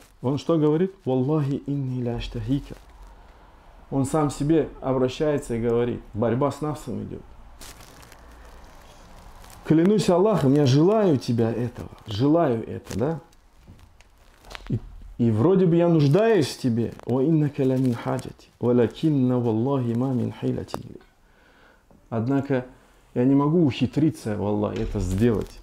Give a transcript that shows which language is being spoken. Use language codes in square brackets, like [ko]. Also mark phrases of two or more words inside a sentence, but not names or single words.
[ru] Он что говорит? [ar] «والله إني لأشتهيك». [ru] Он сам себе обращается и говорит, борьба с нафсом идет. Клянусь Аллахом, я желаю тебя этого, желаю это, да? И вроде бы я нуждаюсь в тебе. Однако я не могу ухитриться, валлахи, это сделать.